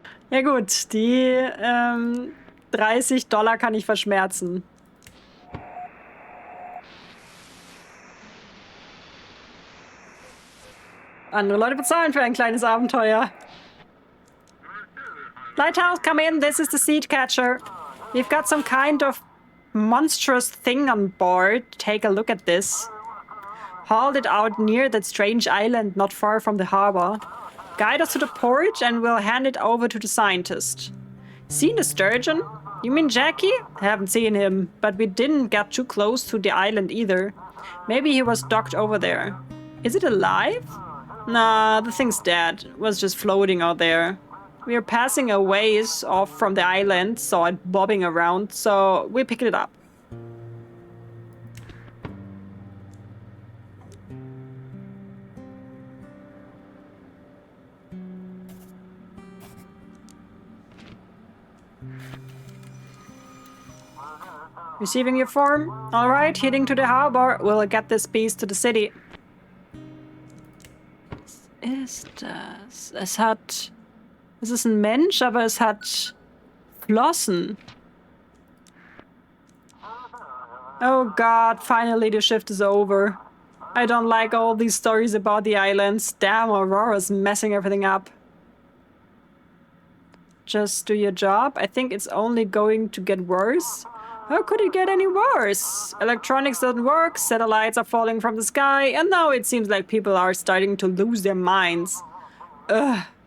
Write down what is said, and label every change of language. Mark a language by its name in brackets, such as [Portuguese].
[German] Ja gut, die $30 kann ich verschmerzen. Andere Leute bezahlen für ein kleines Abenteuer. [English] Lighthouse, come in. This is the seed catcher. We've got some kind of monstrous thing on board. Take a look at this. Hauled it out near that strange island not far from the harbor. Guide us to the port and we'll hand it over to the scientist. Seen the sturgeon? You mean Jackie? Haven't seen him, but we didn't get too close to the island either. Maybe he was docked over there. Is it alive? Nah, the thing's dead. It was just floating out there. We were passing a ways off from the island, saw it bobbing around, so we picked it up. Receiving your form? Alright, heading to the harbor. We'll get this beast to the city. [German] Was ist das? Es ist ein Mensch, aber es hat Flossen. [English] Oh god, finally the shift is over. I don't like all these stories about the islands. Damn, Aurora's messing everything up. Just do your job. I think it's only going to get worse. How could it get any worse? Electronics don't work, satellites are falling from the sky, and now it seems like people are starting to lose their minds. Ugh.